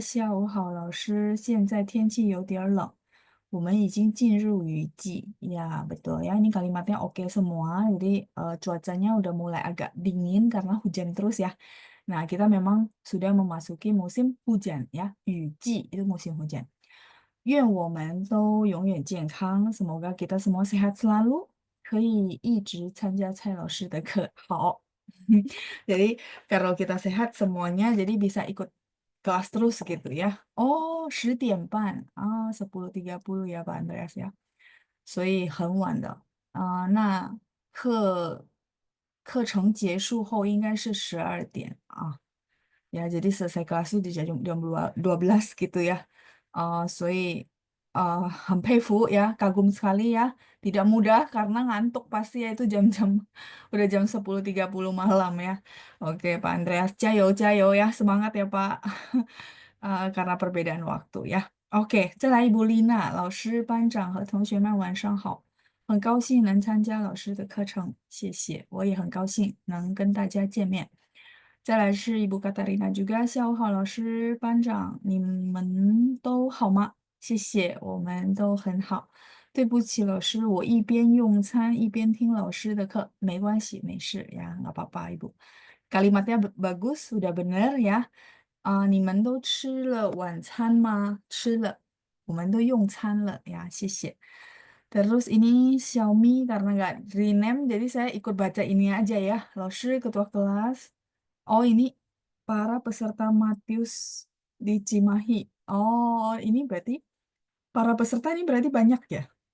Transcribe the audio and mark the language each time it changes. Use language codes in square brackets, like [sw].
[zh] 下午好，老师。现在天气有点冷，我们已经进入雨季. [id] Ya, betul ya. Ini kalimatnya oke semua. Jadi cuacanya udah mulai agak dingin karena hujan terus ya. Nah, kita memang sudah memasuki musim hujan ya. 雨季 itu musim hujan. [zh] 愿我们都永远健康， semoga kita semua sehat selalu，可以一直参加蔡老师的课。 [id] 好，jadi kalau kita sehat semuanya, jadi bisa ikut kelas terus gitu ya. [zh] Oh, 10点半啊，10:30ya Pak Andreas ya，所以很晚的啊。那课程结束后应该是12点啊。 [id] Ya, jadi selesai kelas itu di jam 12 gitu ya. 很佩服 ya, kagum sekali ya. Tidak mudah karena ngantuk pasti ya itu jam-jam udah jam 10:30 malam ya. Oke, Pak Andreas, jayo ya, semangat ya Pak. Karena perbedaan waktu ya. [zh] OK，再来一部丽娜老师、班长和同学们晚上好，很高兴能参加老师的课程，谢谢，我也很高兴能跟大家见面。再来是伊布卡塔丽娜 juga，下午好，老师、班长，你们都好吗？谢谢，我们都很好。对不起，老师，我一边用餐一边听老师的课，没关系，没事呀， nggak apa-apa Ibu。 Kalimatnya bagus, sudah benar ya。你们都吃了晚餐吗？吃了，我们都用餐了呀，谢谢。 [id] Terus ini Xiaomi karena nggak rename, jadi saya ikut baca ini aja ya. Lalu ketua kelas. Oh, ini para peserta Matius di Cimahi. Oh, ini berarti para peserta ini berarti banyak ya?